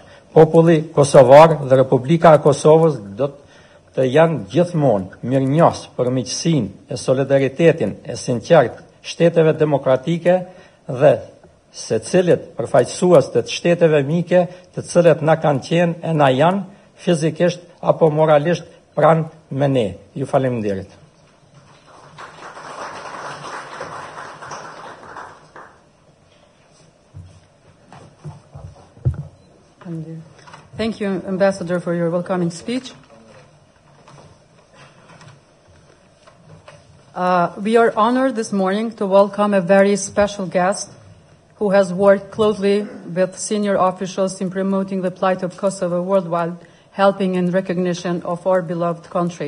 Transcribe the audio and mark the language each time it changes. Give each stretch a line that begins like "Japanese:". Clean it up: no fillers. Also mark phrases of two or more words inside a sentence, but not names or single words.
Albanian: Populli kosovar dhe Republika e Kosovës do të janë gjithmonë mirënjohës për miqësinë e solidaritetin e sinqert shteteve demokratike dhe secilit përfaqësues të shteteve mike të cilët na kanë qenë e na janë fizikisht apo moralisht pranë me ne. Ju faleminderit.
English: Thank you, Ambassador, for your welcoming speech. We are honored this morning to welcome a very special guest who has worked closely with senior officials in promoting the plight of Kosovo worldwide, helping in recognition of our beloved country.